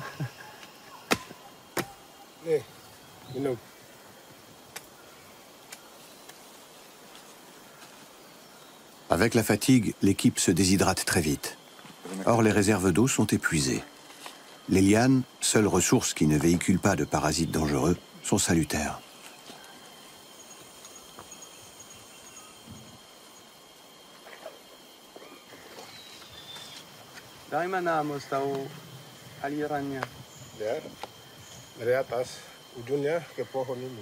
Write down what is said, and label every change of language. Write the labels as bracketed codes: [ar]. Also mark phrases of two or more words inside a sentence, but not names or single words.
[fr] Avec la fatigue, l'équipe se déshydrate très vite. Or, les réserves d'eau sont épuisées. Les lianes, seule ressource qui ne véhicule pas de parasites dangereux, sont salutaires. [id] Dari mana Amos tahu alirannya? Dari atas, ujungnya ke pohon ini.